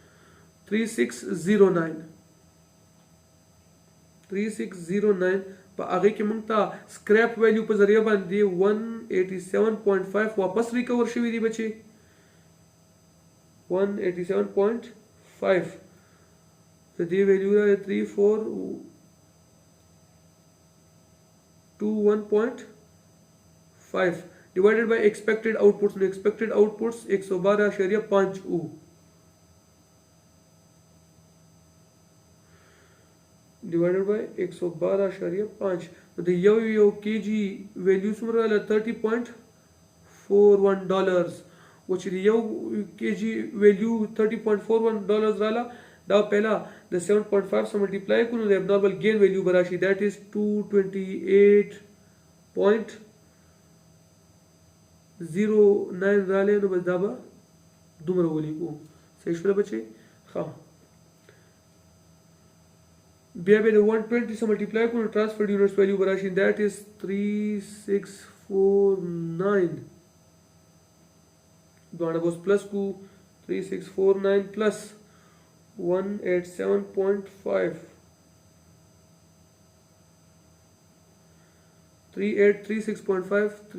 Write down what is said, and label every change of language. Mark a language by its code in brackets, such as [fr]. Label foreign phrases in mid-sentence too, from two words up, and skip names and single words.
[ps] 3609 په هغې کې موږ ته [en] scrap value [ps] په ذریعه باندې 187.5 واپس ریکور شوي دي بچي 187.5 د دې ویلیو 3421.5 [en] divided by expected outputs. No expected outputs 112.5 او divided by 112.5 the یو kg value [ps] څومره له $30.41 و چې یو [en] kg value [ps] $30.41 رااله دا پہلا د 7.5 سره ملټیپلای کړو د [en] abnormal gain value [ps] براشي [en] that is [ps] 228.09 رااله. نو بس دا به دومره ولیکو صحیح شوله بچي. ښه بیا به د 120 سره ملټیپلای کړو [en] transferred units value [ps] براشي [en] that is [ps] 3649 دواړه بس پلس کو 3649 پلس 187.5 3836.5